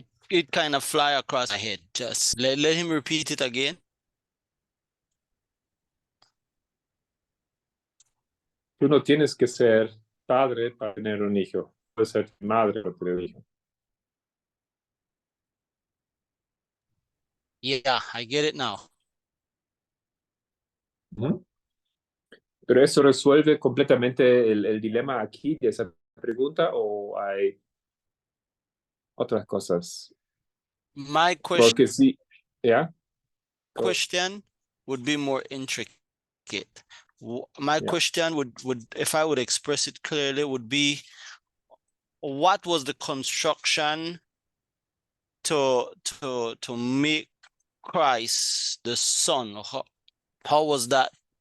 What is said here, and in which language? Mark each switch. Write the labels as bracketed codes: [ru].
[en] It kind of fly across my head. Just let him repeat it again. [es] Tú no tienes que ser padre para tener un hijo. Puedes ser madre para tener un hijo. [en] Yeah, I get it now. Ujú. [es] ¿Pero eso resuelve completamente el dilema aquí de esa pregunta o hay otras cosas? [en] My [es] Porque sí, ¿ya? [en] question would be more intricate. My Yeah. question would, if I would express it clearly, would be, what was the construction to make Christ the Son? How was that?